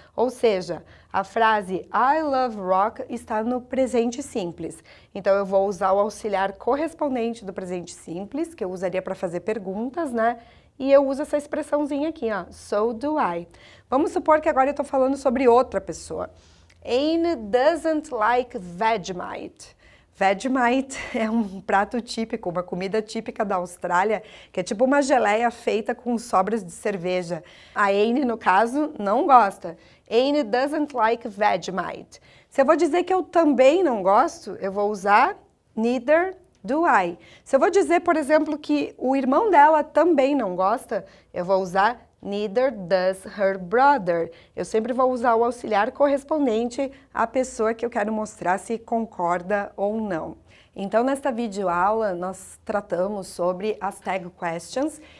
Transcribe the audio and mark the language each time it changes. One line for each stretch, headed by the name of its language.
Portuguese: Ou seja, a frase
English: I love rock
Portuguese: está no presente simples. Então, eu vou usar o auxiliar correspondente do presente simples, que eu usaria para fazer perguntas, E eu uso essa expressãozinha aqui,
English: so do I.
Portuguese: Vamos supor que agora eu estou falando sobre outra pessoa.
English: Anne doesn't like Vegemite.
Portuguese: Vegemite é um prato típico, uma comida típica da Austrália, que é tipo uma geleia feita com sobras de cerveja. A Anne, no caso, não gosta.
English: Anne doesn't like Vegemite.
Portuguese: Se eu vou dizer que eu também não gosto, eu vou usar
English: neither do I.
Portuguese: Se eu vou dizer, por exemplo, que o irmão dela também não gosta, eu vou usar
English: neither does her brother.
Portuguese: Eu sempre vou usar o auxiliar correspondente à pessoa que eu quero mostrar se concorda ou não. Então, nesta videoaula, nós tratamos sobre as tag questions,